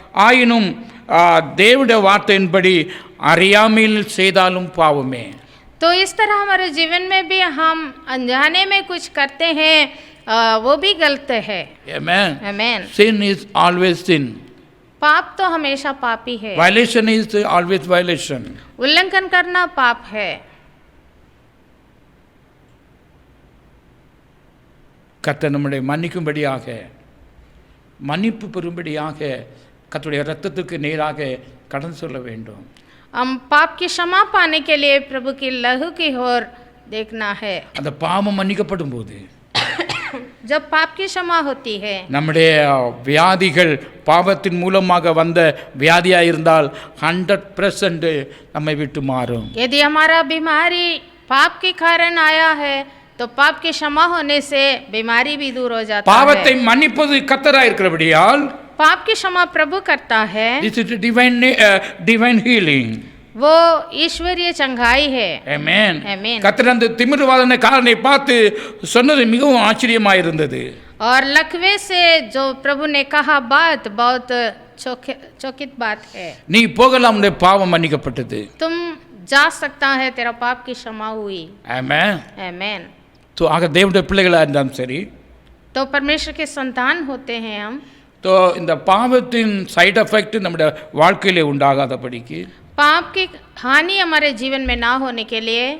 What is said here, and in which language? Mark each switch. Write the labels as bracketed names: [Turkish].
[Tamil] ஆயினும் தேவனுடைய வார்த்தையின்படி அறியாமையில் செய்தாலும் பாவமே. [Hindi] तो इस तरह हमारे जीवन में भी हम अनजाने में कुछ करते हैं, वो भी गलत है। [English] Amen. Amen. Sin is always sin. [Hindi] पाप तो हमेशा पाप ही है। [English] Violation is always violation. [Hindi] उल्लंघन करना पाप है। [Tamil] கர்த்தர் நம்முடைய மன்னிக்கும்படியாக, மன்னிப்பு பெறும்படியாக கர்த்தருடைய இரத்தத்துக்கு நேராக கடன் சொல்ல வேண்டும். [Hindi] हम पाप की क्षमा पाने के लिए प्रभु की लहू की ओर देखना है। [Tamil] அந்த பாவம் மன்னிக்கப்படும் போது [Hindi] जब पाप की क्षमा होती है, [Tamil] நம்முடைய வியாதிகள் பாவத்தின் மூலமாக வந்த வியாதியாக இருந்தால் 100% நம்மை விட்டு மாறும். [Hindi] यदि हमारा बीमारी पाप के कारण आया है तो पाप की क्षमा होने से बीमारी भी दूर हो जाता [Tamil] பாவத்தை [Hindi] है। [Tamil] மன்னிப்பது கர்த்தராக இருக்கிறபடியால் [Hindi] पाप की क्षमा प्रभु करता है। [English] this is divine healing. [Hindi] वो ईश्वरीय चंगाई है। [English] Amen. Amen. [Tamil] கர்த்தர் அந்த திமிர்வாதனை காரனை பார்த்து சொன்னது மிகவும் ஆச்சரியமாக இருந்தது. [Hindi] और लकवे से जो प्रभु ने कहा बात बहुत चौकित बात है। [Tamil] நீ போகலாம், உன்னுடைய பாவம் மன்னிக்கப்பட்டது. [Hindi] तुम जा सकता है, तेरा पाप की क्षमा हुई। [English] Amen. [Hindi] आमेन। [Tamil] तो ஆக தேவனுடைய பிள்ளைகளாக இருந்தாலும் சரி, [Hindi] तो परमेश्वर के संतान होते हैं हम, [Tamil] तो இந்த பாவத்தின் சைடு எஃபெக்ட் நம்முடைய வாழ்க்கையிலே உண்டாகாதபடிக்கு, [Hindi] पाप की हानि हमारे जीवन में ना होने के लिए,